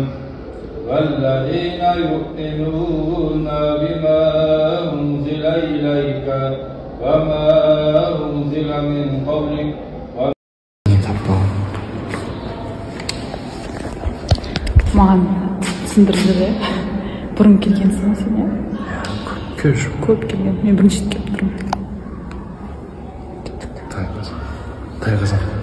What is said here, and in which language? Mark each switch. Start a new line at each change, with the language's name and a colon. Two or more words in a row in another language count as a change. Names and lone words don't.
Arabic: والذين يؤمنون بما أنزل إليك وما أنزل من قبلك
Kazakh: Маған түсіндірді де бұрын келгенсің сен, иә? Көп келген. Мен бірінші рет келіп тұрмын. Тайғызам.